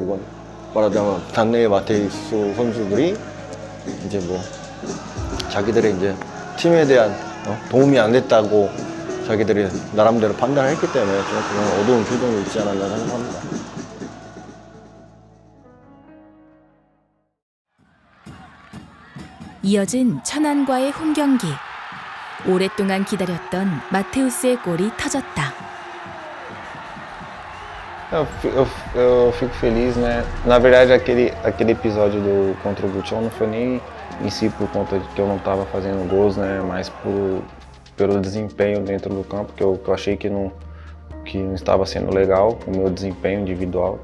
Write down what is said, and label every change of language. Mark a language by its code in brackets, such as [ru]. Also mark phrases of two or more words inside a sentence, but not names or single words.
[ko] 그건 말하자면 단내의 마테우스 선수들이 이제 뭐 자기들의 이제 팀에 대한 도움이 안 됐다고 자기들이 나름대로 판단을 했기 때문에 좀 그런 어두운 표정이 있지 않았나 생각합니다. 이어진 천안과의 홈 경기. 오랫동안 기다렸던 마테우스의 골이 터졌다. [pt] Eu fico feliz, né? Na verdade, aquele episódio contra o Buchão não foi nem em si por conta de que eu não estava fazendo gols, né? Mas pelo desempenho dentro do campo, que eu achei que não estava sendo legal o meu desempenho individual.